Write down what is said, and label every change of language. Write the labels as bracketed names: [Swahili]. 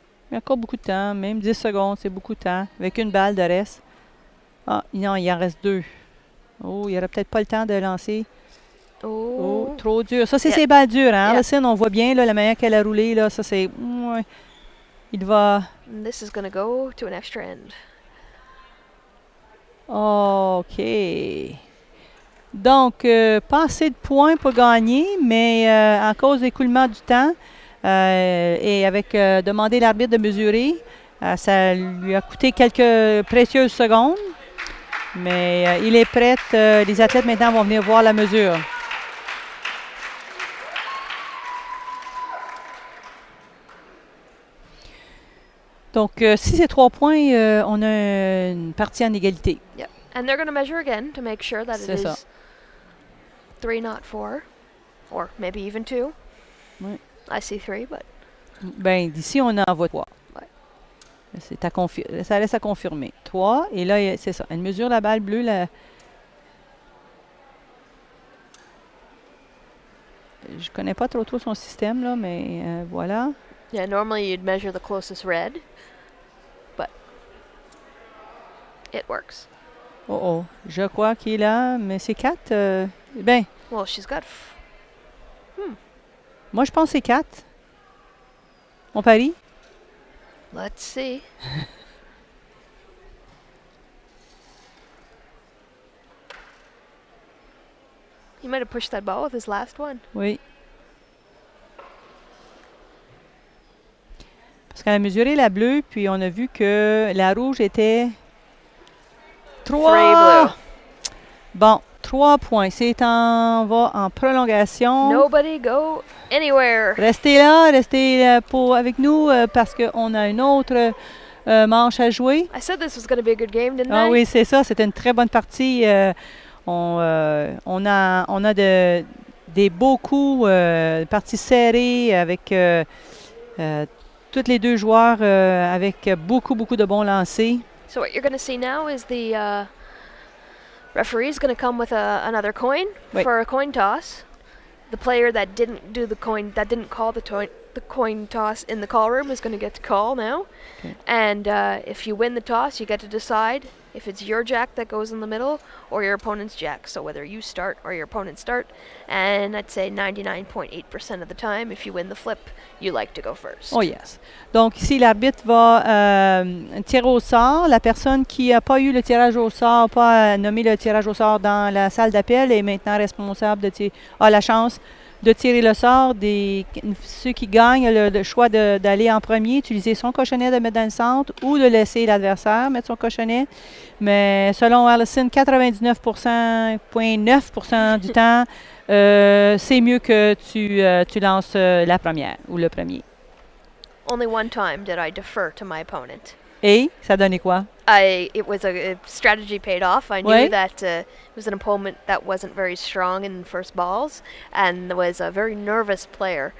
[French] Il y a encore beaucoup de temps, même 10 secondes, c'est beaucoup de temps. Avec une balle de reste. Ah, non, il en reste 2. Oh, il n'y aurait peut-être pas le temps de lancer. Oh, trop dur. Ça, c'est ses balles dures, hein? Allison, on voit bien là, la manière qu'elle a roulé. Là, ça, c'est... Ouais. Il va... [English] And this is going to go to an extra end. OK. [French] Donc, pas assez de points pour gagner, mais à cause de l'écoulement du temps et avec demander l'arbitre de mesurer, ça lui a coûté quelques précieuses secondes. Mais il est prêt. Les athlètes maintenant vont venir voir la mesure. Donc, si c'est 3 points, on a une partie en égalité. [English] Yep. And they're going to measure again to make sure that it is 3, not 4. Or maybe even 2. [French] Oui. [English] I see 3, but... [French] Ben, d'ici, on en voit 3. Ouais. Ça reste à confirmer. 3. Et là, c'est ça. Elle mesure la balle bleue. Je connais pas trop son système, là, mais voilà. [English] Yeah, normally you'd measure the closest red, but it works. [French] Oh oh, je crois qu'il a, mais c'est 4. Ben, [English] Well, she's got. [French] moi, je pense que c'est 4. On parie? [English] Let's see. He might have pushed that ball with his last one. [French] Oui. Parce qu'elle a mesuré la bleue, puis on a vu que la rouge était 3. Bon, 3 points. On va en prolongation. [English] Nobody go anywhere. [French] Restez là, avec nous parce qu'on a une autre manche à jouer. [English] I said this was going to be a good game, didn't [French] Ah [English] I? [French] oui, c'est ça. C'était une très bonne partie. On a des beaux coups, parties serrées avec tous les deux joueurs avec beaucoup de bons lancers. [English] So what you're going to see now is the referee's going to come with another coin Wait. for a coin toss. The player that didn't call the coin toss in the call room is going to get to call now. Okay. And if you win the toss, you get to decide if it's your jack that goes in the middle or your opponent's jack. So whether you start or your opponent start. And I'd say 99.8% of the time, if you win the flip, you like to go first. Oh yes. [French] Donc ici, l'arbitre va tirer au sort. La personne qui n'a pas eu le tirage au sort, pas nommé le tirage au sort dans la salle d'appel, est maintenant responsable a la chance de tirer le sort. Ceux qui gagnent le choix d'aller en premier, utiliser son cochonnet de mettre dans le centre ou de laisser l'adversaire mettre son cochonnet. Mais selon Allison, 99,9% du temps, c'est mieux que tu lances la première ou le premier. [English] Only one time did I defer to my opponent. [French] Et ça donnait quoi? [English] It was a strategy paid off. I knew [French] Ouais. [English] that it was an opponent that wasn't very strong in first balls and was a very nervous player.